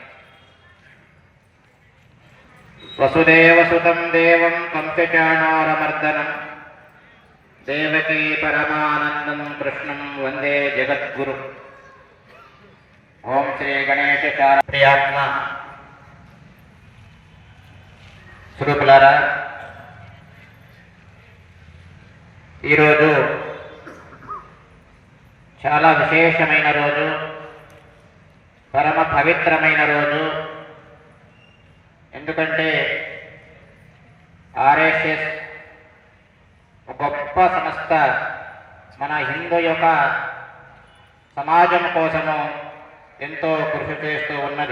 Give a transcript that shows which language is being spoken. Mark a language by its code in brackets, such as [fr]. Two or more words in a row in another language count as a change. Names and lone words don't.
[sa] वसुदेवसुतं देवं कंसचाणूरमर्दनं देवकी परमानन्दं कृष्णं वन्दे जगद्गुरु। ओम श्री गणेश प्रियात्मा [te] స్వరూపులారా, ఈరోజు చాలా విశేషమైన రోజు, పరమ పవిత్రమైన రోజు. ఎందుకంటే ఆర్ఎస్ఎస్ గొప్ప సంస్థ మన హిందూ యొక్క సమాజం కోసము ఎంతో కృషి చేస్తూ ఉన్నది.